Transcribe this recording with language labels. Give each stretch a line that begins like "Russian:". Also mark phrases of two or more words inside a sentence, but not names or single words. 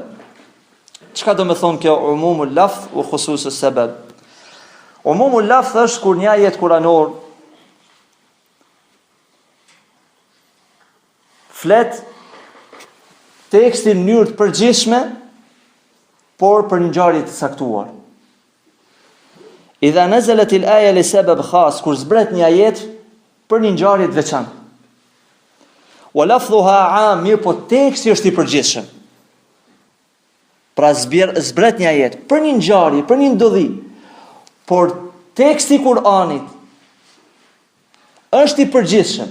Albanian: Çka do të thonë kjo
Arabic: عموم اللفظ وخصوص السبب? عموم اللفظ
Albanian: është kur një ajet kuranor flet tekstin në mënyrë të përgjithshme, por për një ngjarje të caktuar.
Arabic: إذا نزلت الآية لسبب خاص,
Albanian: kur zbret një ajet për një ngjarje të veçantë.
Arabic: ولفظها عام,
Albanian: mirë po teksti është i përgjithshëm. Pra zbret një ajet për një ngjarje, për një ndodhi, por teksti i Kur'anit është i përgjithshëm.